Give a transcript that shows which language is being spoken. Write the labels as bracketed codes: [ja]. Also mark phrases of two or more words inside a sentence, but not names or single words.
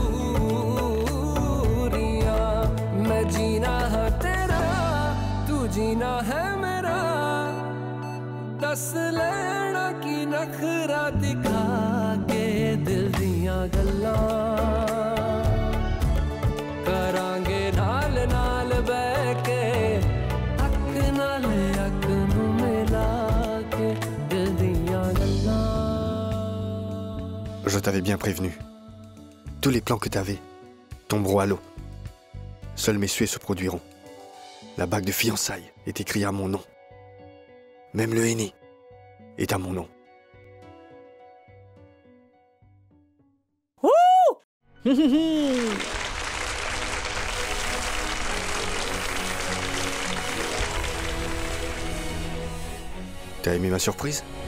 [pa] ਦੂਰੀਆਂ ਮੈਂ ਜੀਣਾ ਹੈ ਤੇਰਾ ਤੂੰ ਜੀਣਾ ਹੈ ਮੇਰਾ ਦੱਸ ਲੈਣਾ ਕੀ ਨਖਰਾ ਦਿਖਾ ਕੇ ਦਿਲ ਦੀਆਂ ਗੱਲਾਂ ਕਰਾਂਗੇ ਨਾਲ ਨਾਲ ਬਹਿ ਕੇ ਅੱਖ ਨਾਲ ਅੱਖ ਨੂੰ ਮਿਲਾ ਕੇ ਦਿਲ ਦੀਆਂ ਗੱਲਾਂ [fr] Je t'avais bien prévenu. Tous les plans que t'avais tomberont à l'eau. Seuls mes souhaits se produiront. La bague de fiançailles est écrite à mon nom. Même le henné est à mon nom. T'as aimé ma surprise?